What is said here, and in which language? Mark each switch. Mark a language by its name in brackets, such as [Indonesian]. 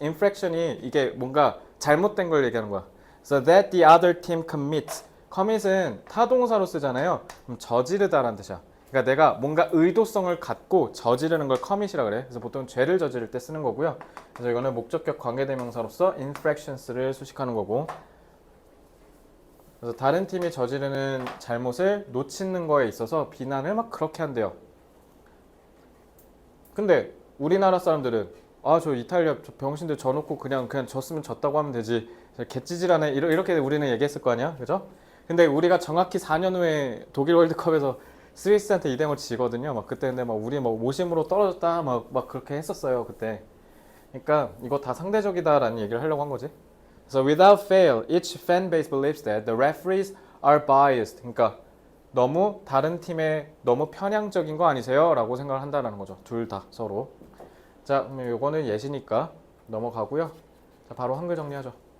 [Korean] infraction이 이게 뭔가 잘못된 걸 얘기하는 거야. [English] So that the other team commits. [Korean] commit은 타동사로 쓰잖아요. 그럼 저지르다라는 뜻이야. 그러니까 내가 뭔가 의도성을 갖고 저지르는 걸 commit이라 그래. 그래서 보통 죄를 저지를 때 쓰는 거고요. 그래서 이거는 목적격 관계대명사로서 infractions를 수식하는 거고. 그래서 다른 팀이 저지르는 잘못을 놓치는 거에 있어서 비난을 막 그렇게 한대요. 근데 우리나라 사람들은 저 이탈리아 저 병신들 져놓고 그냥 졌으면 졌다고 하면 되지. 개찌질하네. 이렇게 우리는 얘기했을 거 아니야, 그죠? 근데 우리가 정확히 4년 후에 독일 월드컵에서 스위스한테 2대0 지거든요. 막 그때 근데 막 우리 막 오심으로 떨어졌다 막 그렇게 했었어요 그때. 그러니까 이거 다 상대적이다라는 얘기를 하려고 한 거지. 그래서 [English] without fail, each fan base believes that the referees are biased. [Korean] 그러니까 너무 다른 팀에 너무 편향적인 거 아니세요? 라고 생각을 한다는 거죠. 둘 다 서로. 자, 그럼 이거는 예시니까 넘어가고요. 자, 바로 한글 정리하죠.